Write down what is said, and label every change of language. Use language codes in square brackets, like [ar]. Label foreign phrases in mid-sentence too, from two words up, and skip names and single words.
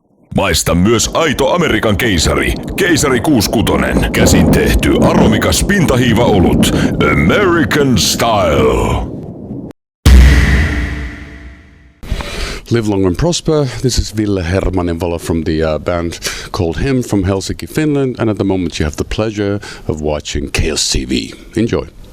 [fi] Maista myös aito Amerikan keisari. Keisari 66. Käsin tehty aromikas pintahiiva-olut. [en] American Style. Live long and prosper. This is Ville Valo from the band called Him from Helsinki, Finland. And at the moment you have the pleasure of watching Chaos TV. Enjoy.